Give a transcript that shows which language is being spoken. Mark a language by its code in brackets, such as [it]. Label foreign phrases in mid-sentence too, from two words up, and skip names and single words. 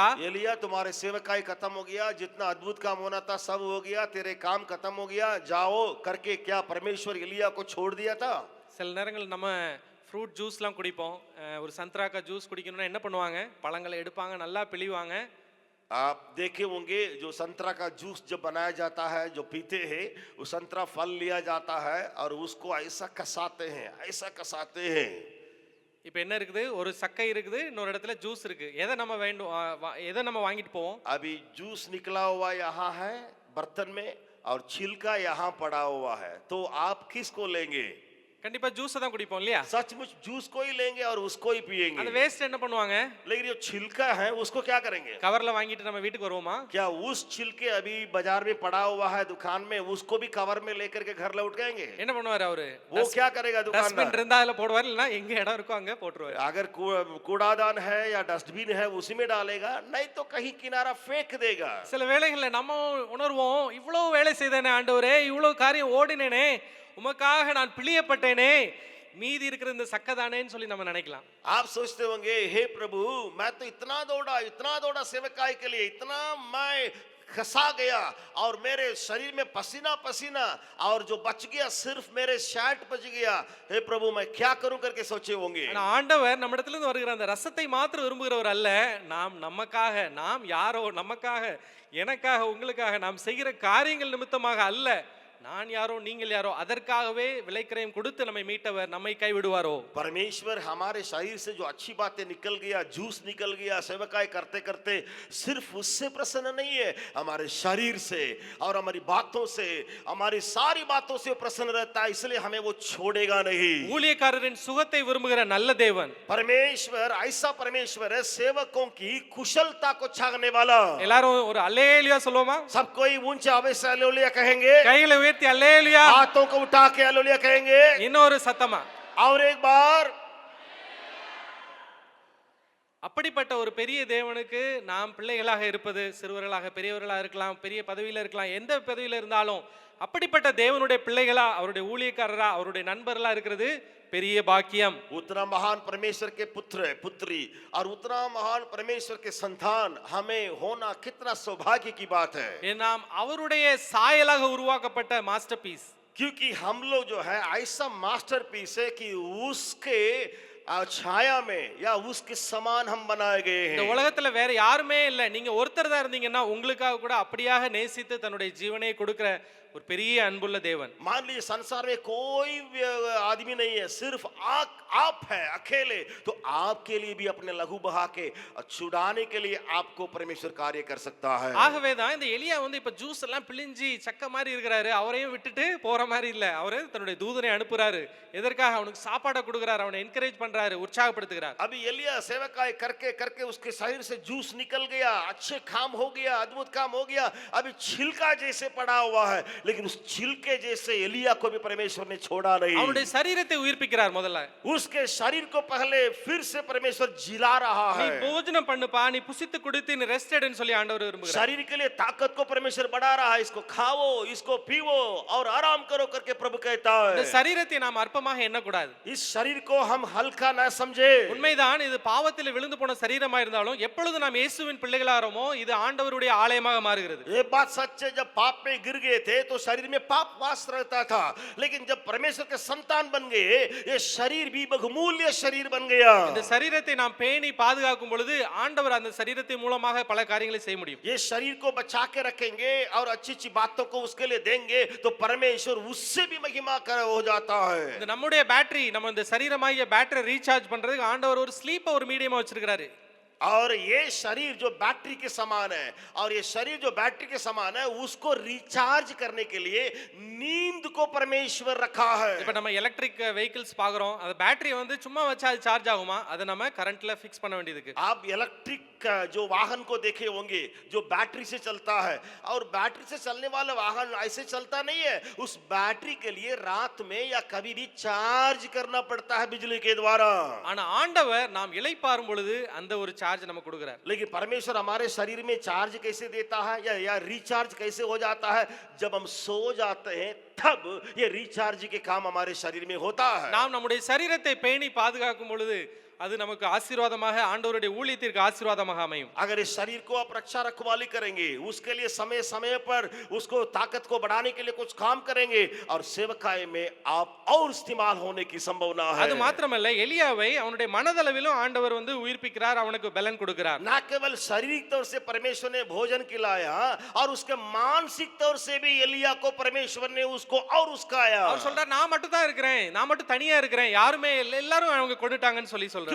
[hi] एलिया तुम्हारे सेवकाई खत्म हो गया, जितना अद्भुत काम होना था सब हो गया, तेरे काम खत्म हो गया, जाओ करके क्या परमेश्वर एलिया को छोड़ दिया था? [ta] சில நேரங்கள் நம்ம [en] fruit juiceலாம் [ta] குடிப்போம். ஒரு சந்திராக்கா ஜூஸ் குடிக்கணும்னா என்ன பண்ணுவாங்க? பழங்களை எடுப்பாங்க, நல்லா பிழிவாங்க. [hi] आप देखे होंगे जो संतरा का जूस जब बनाया जाता है, जो पीते हैं, वो संतरा फल लिया जाता है और उसको ऐसा कसाते हैं, ऐसा कसाते हैं। [ta] இப்போ என்ன இருக்குது? ஒரு சக்கை இருக்குது, இன்னொரு இடத்துல ஜூஸ் இருக்கு. எதை நம்ம வேண்டும், எதை நம்ம வாங்கிட்டு போவோம்? [hi] अभी जूस निकला हुआ यहाँ है बर्तन में और छिलका यहाँ पड़ा हुआ है, तो आप किसको लेंगे? [ta] கண்டிப்பா ஜூஸ் தான் குடிப்போம் இல்லையா? [hi] सचमुच जूस को ही लेंगे और उसको ही [ta] அந்த [hi] पिएंगे। [ta] வேஸ்ட் என்ன பண்ணுவாங்க? [hi] लेकिन जो छिलका है उसको क्या करेंगे? [ta] கவர்ல வாங்கிட்டு நம்ம வீட்டுக்கு வருவோமா? [hi] क्या उस छिलके अभी बाजार में पड़ा हुआ है दुकान में, उसको भी कवर में लेकर के घर लौट गएंगे? [ta] என்ன பண்ணுவாரு அவரு? [hi] वो क्या करेगा [ta] டஸ்ட்பின் [hi] दुकानदार? [ta] இருந்தா அதுல போடுவாரு, இல்லனா எங்க இடம் இருக்கோ அங்க போட்டுருவாரு. [hi] अगर कूड़ादान है या डस्टबिन है उसी में डालेगा, नहीं तो कहीं किनारा फेंक देगा। [ta] சில வேளைகள்ல நம்ம உணர்வோம், இவ்வளவு வேலை செய்தேனே ஆண்டவரே, இவ்வளவு காரியம் ஓடினேனே, உமக்காக நான் பிழியப்பட்டேனே, மீதி இருக்கிற இந்த சக்கதானேன்னு சொல்லி நம்ம நினைக்கலாம். [hi] आप सोचते होंगे, हे प्रभु मैं तो इतना दौड़ा सेवकाई के लिए, इतना मैं खसा गया और मेरे शरीर में पसीना पसीना और जो बच गया सिर्फ मेरे शर्ट बच गया, हे प्रभु मैं क्या करूं करके सोचे होंगे। [ta] ஆனா ஆண்டவர் நம்மிடத்துல இருந்து வருகிற அந்த ரசத்தை மாத்திரம் விரும்புகிறவர் அல்ல. நாம் நமக்காக, நாம் யாரோ, நமக்காக, எனக்காக, உங்களுக்காக நாம் செய்கிற காரியங்கள் நிமித்தமாக அல்ல, நான் யாரோ நீங்கள் யாரோ, அதற்காகவே விலைக்கிரயம் கொடுத்து நம்மை மீட்டவர் நம்மை கைவிடுவாரோ? [hi] परमेश्वर हमारे शरीर से जो अच्छी बातें निकल गया, जूस निकल गया सेवकाई करते करते, सिर्फ उससे प्रसन्न नहीं है, हमारे शरीर से और हमारी बातों से, हमारी सारी बातों से प्रसन्न रहता है, इसलिए हमें वो छोड़ेगा नहीं। [ta] ஊழியக்காரரின் சுகத்தை விரும்புகிற நல்ல தேவன். [hi] परमेश्वर ऐसा परमेश्वर है, सेवकों की कुशलता को छागने वाला। [ta] எல்லாரும் ஒரு அல்லேலூயா சொல்லுவோமா? [hi] सब कोई ऊंचे आवाज से हालेलुया कहेंगे, [ta] கைகளை உயர்த்தி அல்லேலூயா, [hi] हाथों को उठा के हालेलुया कहेंगे, [ta] இன்னொரு சத்தமா. [hi] और एक बार। [ta] அப்படிப்பட்ட ஒரு பெரிய தேவனுக்கு நாம் பிள்ளைகளாக இருப்பது, சிறுவர்களாக பெரியவர்களாக இருக்கலாம், பெரிய பதவியில் இருக்கலாம், எந்த பதவியில் இருந்தாலும் அப்படிப்பட்ட தேவனுடைய பிள்ளைகளா, அவருடைய ஊழியக்காரரா, அவருடைய நண்பர்களா இருக்கிறது பெரிய பாக்கியம். [hi] उतना महान परमेश्वर के पुत्र पुत्री और उतना महान परमेश्वर के संतान हमें होना कितना सौभाग्य की बात है। [ta] நாம் அவருடைய சாயலாக உருவாக்கப்பட்ட [en] master piece. [hi] क्योंकि हम लोग जो है ऐसा मास्टरपीस है कि उसके छाया में या उसके समान हम बनाए गए [ta] இந்த [hi] हैं। [ta] உலகத்துல வேற யாருமே இல்ல. நீங்க ஒருத்தர் தான் இருந்தீங்கன்னா உங்களுக்காக கூட அப்படியாக நேசித்து தன்னுடைய ஜீவனை கொடுக்கிற ஒரு பெரிய அன்புள்ள தேவன். [hi] मान लीजिए संसार में कोई भी आदमी नहीं है, सिर्फ आप है अकेले, तो आपके लिए भी अपने लहू बहा के छुड़ाने के लिए आपको परमेश्वर कार्य कर सकता है। [ta] ஆகவே தான் இந்த எலியா வந்து இப்ப ஜூஸ் எல்லாம் பிழிஞ்சி சக்க மாதிரி இருக்கிறாரு, அவரையும் விட்டுட்டு போற மாதிரி இல்ல. அவரு தன்னுடைய தூதனை அனுப்புறாரு. எதற்காக? அவனுக்கு சாப்பாடை கொடுக்கிறார், அவனை என்கரேஜ் பண்றாரு, உற்சாகப்படுத்துகிறார். [hi] अभी एलिया सेवकाई करके करके उसके शरीर से जूस निकल गया, अच्छे काम हो गया, अद्भुत काम हो गया, अभी छिलका जैसे पड़ा हुआ है, लेकिन उस छिलके जैसे एलिया को भी परमेश्वर ने छोड़ा नहीं। [ta] அவனுடைய சரீரத்தை உயிர்ப்பிக்கிறார். முதல்ல [hi] उसके शरीर को पहले फिर से परमेश्वर जिला रहा [ta] நீ [hi] है। [ta] போஜனம் பண்ணுப்பா, நீ புசித்து குடித்து நீ ரெஸ்ட் எடுன்னு சொல்லி ஆண்டவர் விரும்புகிறார். [hi] शरीर के लिए ताकत को परमेश्वर बढ़ा रहा है, इसको खाओ, इसको पीओ और आराम करो करके प्रभु कहता [ta] இந்த [hi] है। [ta] சரீரத்தை நாம் அற்பமாக எண்ணக்கூடாது. [hi] इस शरीर को हम हल्का ना समझे। [ta] உண்மைதான், இது பாவத்தில் விழுந்து போன சரீரமா இருந்தாலும் எப்பொழுது நாம் இயேசுவின் பிள்ளைகளாகிறோமோ இது ஆண்டவருடைய ஆலயமாக மாறுகிறது. [hi] ये बात सच है, जब पाप में गिर गए थे तो शरीर में पाप वास रहता था, लेकिन जब परमेश्वर के संतान बन गए ये शरीर भी बहुमूल्य शरीर बन गया। [ta] இந்த சரீரத்தை நாம் பேணி பாதுகாக்கும் பொழுது ஆண்டவர் அந்த சரீரத்தின் மூலமாக பல காரியங்களை செய்ய முடியும். [hi] ये शरीर को बचा के रखेंगे और अच्छी अच्छी बातों को उसके लिए देंगे तो परमेश्वर उससे भी महिमा कर हो जाता है। [ta] இந்த நம்முடைய பேட்டரி, நம்ம இந்த சரீரமாகிய பேட்டரி ரீசார்ஜ் பண்றதுக்கு ஆண்டவர் ஒரு ஸ்லீப்பை ஒரு மீடியமா வச்சிருக்காரு. [hi] और ये शरीर जो बैटरी के समान है और ये शरीर जो बैटरी के समान है उसको रिचार्ज करने के लिए नींद को परमेश्वर रखा है। [ta] இப்ப நம்ம [en] electric vehicles [ta] பாக்குறோம், அது பேட்டரி வந்து சும்மா வச்சா அது சார்ஜ் ஆகுமா? அதை நம்ம கரண்ட்ல ஃபிக்ஸ் பண்ண வேண்டியதுக்கு. [hi] आप इलेक्ट्रिक जो वाहन को देखे होंगे जो बैटरी से चलता है और बैटरी से चलने वाला वाहन ऐसे चलता नहीं है, उस बैटरी के लिए रात में या कभी भी चार्ज करना पड़ता है बिजली के द्वारा। [ta] ஆனா ஆண்டவர் நாம் இளைப்பாறும் பொழுது அந்த ஒரு चार्ज நமக்கு கொடுக்கிறார். [hi] लेकिन परमेश्वर हमारे शरीर में चार्ज कैसे देता है या रिचार्ज कैसे हो जाता है? जब हम सो जाते हैं तब ये रिचार्ज के काम हमारे शरीर में होता है। [ta] நாம் நம்முடைய சரீரத்தை பேணி பாதுகாக்கும் பொழுது அது நமக்கு ஆசீர்வாதமாக, ஆண்டவருடைய ஊழியத்திற்கு ஆசீர்வாதமாக அமையும். [hi] अगर इस शरीर को आप रक्षा रखवाली करेंगे, उसके लिए समय समय पर उसको ताकत को बढ़ाने के लिए कुछ काम करेंगे और सेवकाई में आप और इस्तेमाल होने की संभावना है। [ta] அது மாத்திரமல்ல, எலியாவை அவனுடைய மனதளவிலும் ஆண்டவர் வந்து உயிர்ப்பிக்கிறார், அவனுக்கு பலன் கொடுக்கிறார். [hi] ना केवल शारीरिक तौर से परमेश्वर ने भोजन खिलाया और उसके मानसिक तौर से भी एलिया को परमेश्वर ने उसको और उसकाया। [ta] அவர் சொல்றார், நான் மட்டும் தான் இருக்கிறேன், நான் மட்டும் தனியா இருக்கிறேன், யாருமே எல்லாரும் அவங்க கொண்டுட்டாங்கன்னு சொல்லி சொல்றார்.